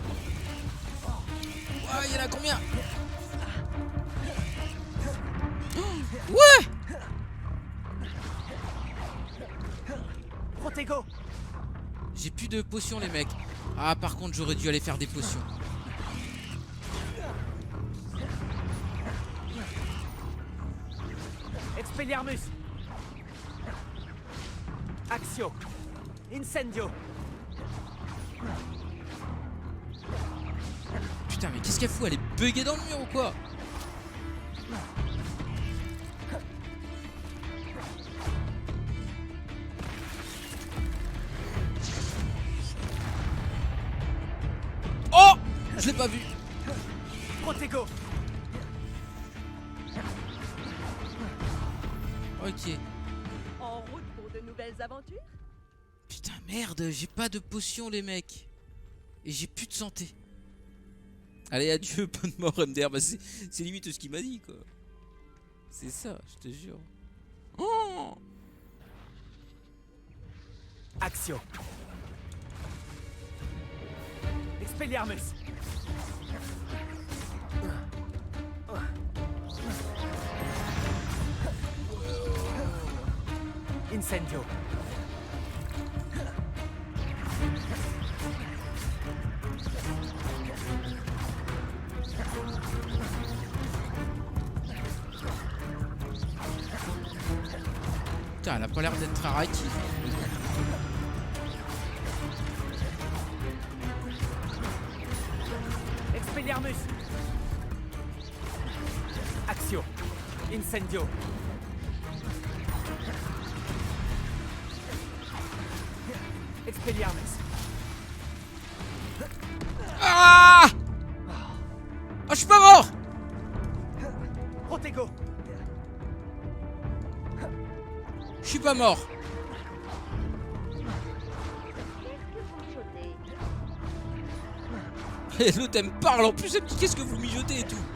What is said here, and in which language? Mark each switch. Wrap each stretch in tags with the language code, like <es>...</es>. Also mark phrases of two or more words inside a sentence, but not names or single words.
<fr>Ah, il y en a combien? Ouais! Protego. J'ai plus de potions les mecs. Ah par contre j'aurais dû aller faire des potions. Expelliarmus. Axio. Incendio. Putain, mais qu'est-ce qu'elle fout? Elle est buggée dans le mur ou quoi? Oh! Je l'ai pas vu. Protego. Ok. En route pour de nouvelles aventures? Putain, merde, j'ai pas de potion, les mecs. Et j'ai plus de santé. Allez, adieu, bonne mort, MDR. Bah, c'est limite ce qu'il m'a dit, quoi. C'est ça, je te jure. Oh! Axio. Expelliarmus. Incendio. Putain, elle a pas l'air d'être très réactive. Expelliarmus. Axio. Incendio. Expelliarmus. Ah! Ah, je suis pas mort! Protego. Je suis pas mort. Et l'autre elle me parle en plus, elle me dit qu'est-ce que vous mijotez et tout.</fr>